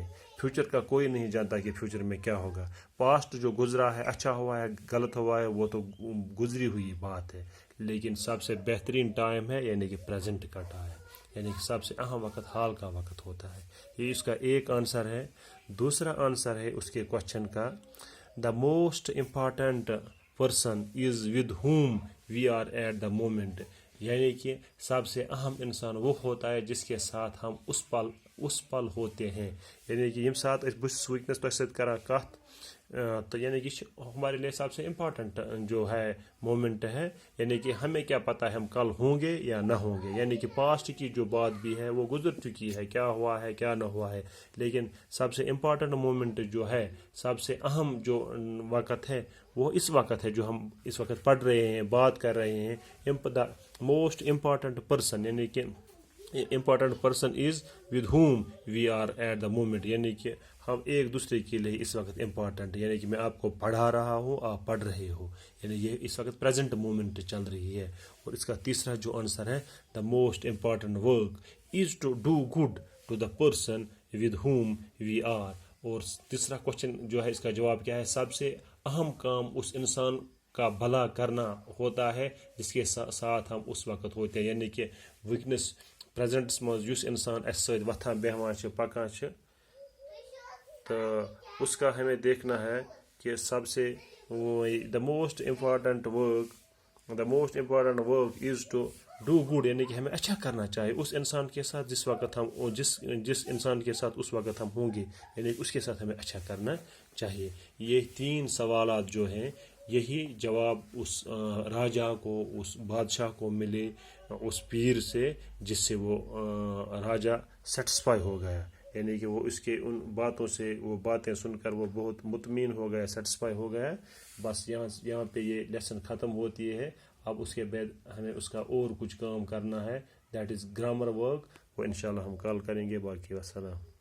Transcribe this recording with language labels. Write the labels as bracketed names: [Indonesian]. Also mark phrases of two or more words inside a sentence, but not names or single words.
[Urdu] فیوچر کا کوئی نہیں جانتا کہ فیوچر میں کیا ہوگا۔ پاسٹ جو گزرا ہے، اچھا ہوا ہے، غلط ہوا ہے، وہ تو گزری ہوئی بات ہے، لیکن سب سے بہترین ٹائم ہے یعنی کہ پریزنٹ کا ٹائم، یعنی کہ سب سے اہم وقت حال کا وقت ہوتا ہے۔ یہ اس کا ایک آنسر ہے۔ دوسرا آنسر ہے اس کے کوشچن کا، [English] the most important person is with whom we are at the moment, [Urdu] یعنی کہ سب سے اہم انسان وہ ہوتا ہے جس کے ساتھ ہم اس پل اس پل ہوتے ہیں یعنی کہ [Kashmiri] یم سات بس ونکس تہ سۭتۍ کران کتھ [Urdu] تو یعنی کہ ہمارے لیے سب سے امپورٹنٹ جو ہے مومنٹ ہے یعنی کہ ہمیں کیا پتہ ہے ہم کل ہوں گے یا نہ ہوں گے یعنی کہ پاسٹ کی جو بات بھی ہے وہ گزر چکی ہے کیا ہوا ہے کیا نہ ہوا ہے لیکن سب سے [English] important moment [Urdu] جو ہے سب سے اہم جو وقت ہے وہ اس وقت ہے جو ہم اس وقت پڑھ رہے ہیں بات کر رہے ہیں [English] the most important person [Urdu] یعنی کہ [English] important person is with whom we are at the moment [Urdu] یعنی کہ ہم ایک دوسرے کے لیے اس وقت امپورٹنٹ یعنی کہ میں آپ کو پڑھا رہا ہوں آپ پڑھ رہے ہو یعنی یہ اس وقت [English] present moment [Urdu] چل رہی ہے اور اس کا تیسرا جو آنسر ہے [English] the most important work is to do good to the person with whom we are [Urdu] اور تیسرا کوشچن جو ہے اس کا جواب کیا ہے سب سے اہم کام اس انسان کا بھلا کرنا ہوتا ہے جس کے ساتھ ہم اس وقت ہوتے ہیں یعنی کہ [Kashmiri] ونکس پریزنٹس مز یس انسان اس سۭتۍ وتھان بیہوان پکان [Urdu] تو اس کا ہمیں دیکھنا ہے کہ سب سے [English] the most important work is to do good [Urdu] یعنی کہ ہمیں اچھا کرنا چاہیے اس انسان کے ساتھ جس وقت ہم جس انسان کے ساتھ اس وقت ہم ہوں گے یعنی اس کے ساتھ ہمیں اچھا کرنا چاہیے یہ 3 سوالات جو ہیں یہی جواب اس راجا کو اس بادشاہ کو ملے اس پیر سے جس سے وہ راجا سیٹسفائی ہو گیا یعنی کہ وہ اس کے ان باتوں سے وہ باتیں سن کر وہ بہت مطمئن ہو گیا سیٹسفائی ہو گیا بس یہاں پہ یہ لیسن ختم ہوتی ہے اب اس کے بعد ہمیں اس کا اور کچھ کام کرنا ہے [English] that is grammar work [Urdu] وہ انشاءاللہ ہم کال کریں گے باقی وسلام